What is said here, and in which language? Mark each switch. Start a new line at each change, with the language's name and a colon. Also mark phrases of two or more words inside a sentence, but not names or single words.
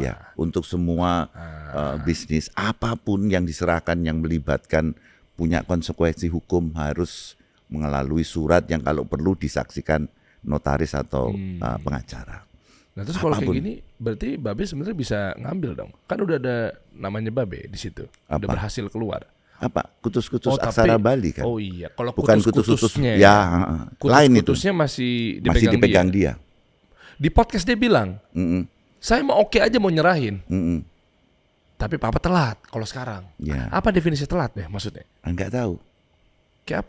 Indonesian: Ya, untuk semua bisnis apapun yang diserahkan yang melibatkan punya konsekuensi hukum harus melalui surat yang kalau perlu disaksikan notaris atau pengacara. Nah, terus kalau kayak gini berarti Babe sebenarnya bisa ngambil dong. Kan udah ada namanya Babe di situ. Udah berhasil keluar. Apa? Kutus-kutus aksara Bali kan? Oh iya, kalau bukan kutus-kutusnya lain itu. Kutus-kutusnya masih dipegang dia. Di podcast dia bilang, saya mau oke aja mau nyerahin. Tapi papa telat kalau sekarang. Apa definisi telat ya maksudnya? Enggak tahu. Kayak apa?